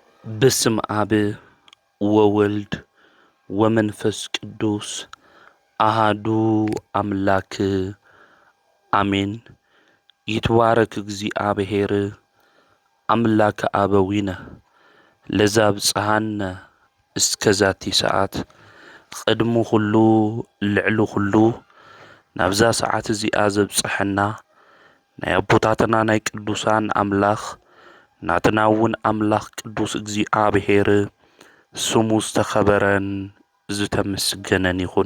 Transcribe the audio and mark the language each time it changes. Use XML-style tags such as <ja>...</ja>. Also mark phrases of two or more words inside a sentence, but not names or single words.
<gez>በስመ አብ ወወልድ ወመንፈስ ቅዱስ አሃዱ አምላክ አሜን። ይትባረክ እግዚአብሔር አምላከ አበዊነ ለዘአብጽሐነ እስከዛቲ ሰዓት ቅድሙ</gez> <ti>ሁሉ ልዕሊ ሁሉ ናብዛ ሰዓት እዚኣ ዘብጽሐና ናይ አቦታትና ናይ ቅዱሳን አምላኽ ናትና እውን አምላኽ ቅዱስ እግዚአብሔር ስሙ ዝተኸበረን ዝተመስገነን ይኹን።</ti>